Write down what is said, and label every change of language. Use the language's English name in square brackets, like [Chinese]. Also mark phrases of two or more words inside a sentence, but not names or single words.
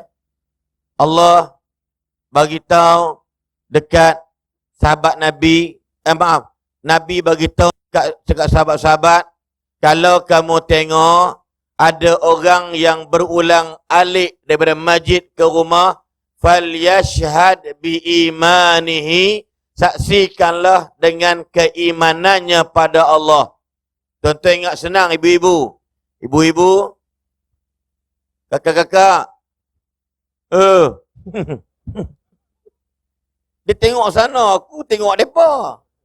[Malay] Allah bagi tahu dekat sahabat Nabi, Nabi bagi tahu dekat sahabat-sahabat, kalau kamu tengok ada orang yang berulang alik daripada masjid ke rumah, [Arabic] فليشهد بإيمانه, [Malay] saksikanlah dengan keimanannya pada Allah. Tuan-tuan ingat senang ibu-ibu. Ibu-ibu, kakak-kakak, dia tengok sana, aku tengok mereka.